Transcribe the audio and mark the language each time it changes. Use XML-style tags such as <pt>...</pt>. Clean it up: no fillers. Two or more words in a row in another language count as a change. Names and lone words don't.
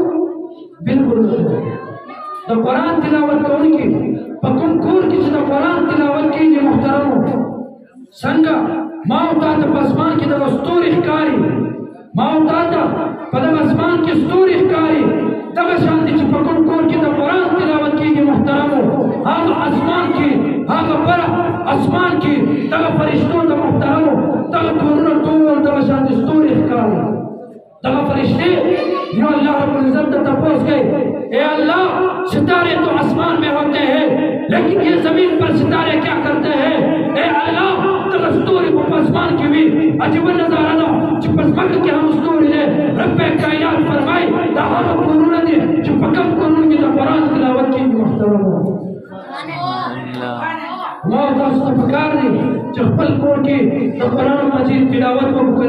<ps>بالکل د قرآن تلاوت کوونکي په کوم کور کې چې د قرآن تلاوت کېږي محترمو څنګه ما او تاسو په اسمان کې د ستوري ښکاري، ما او تاسو په دغه اسمان کې ستوري ښکاري، دغه شان دي چې په کوم کور کې د قرآن تلاوت کېږي محترمو هغه اسمان کې هغه پر اسمان کې دغه فرشتو د محترمو دغه کورونه ټول دغه شان دي ستوري ښکاري.</ps> <ur>دغه فرشتے جو اللہ رب العزت نے تپوس گئے اے اللہ ستارے تو آسمان میں ہوتے ہیں لیکن یہ زمین پر ستارے کیا کرتے ہیں؟</ur> <ps>اے اللہ دغه ستوري په آسمان کې وي عجیب نظاره ده چې په ځمکه کې هم ستوري دی. رب کائنات فرمایي دا هغه کورونه دي چې په کوم کورونو کې د قرآن تلاوت کېږي. محترمو ما تاسو ته پکار دی چې خپل کور کې د قرآن مجید تلاوت وکړئ.</ps>